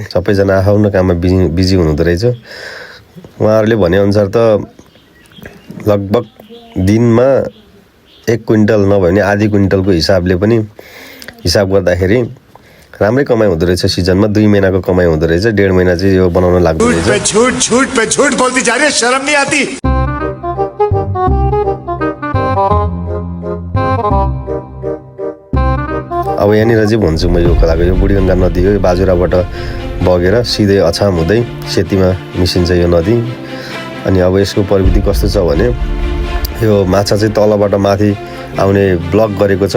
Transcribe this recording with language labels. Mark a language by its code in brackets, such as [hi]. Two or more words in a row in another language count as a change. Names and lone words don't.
[ne] सबैजना आफ्नो काममा बिजी हुनुहुँदो रहेछ। उहाँहरूले भनेअनुसार त लगभग दिनमा 1 क्विन्टल नभए पनि आधी क्विन्टलको हिसाबले पनि हिसाब गर्दाखेरि राम्रै कमाइ हुँदो रहेछ। सिजनमा 2 महिनाको कमाइ हुँदो रहेछ। 1.5 महिना चाहिँ यो बनाउन लाग्दो रहेछ। [hi] झूठ बोलती जा रही है, शर्म नहीं आती। [ne] अब यहाँनिर चाहिँ भन्छु म यो खोलाको यो बुढीगङ्गा नदी हो। यो बाजुराबाट बगेर सिधै अछाम हुँदै सेतीमा मिसिन्छ यो नदी। अनि अब यसको प्रविधि कस्तो छ भने यो माछा चाहिँ तलबाट माथि आउने ब्लक गरेको छ।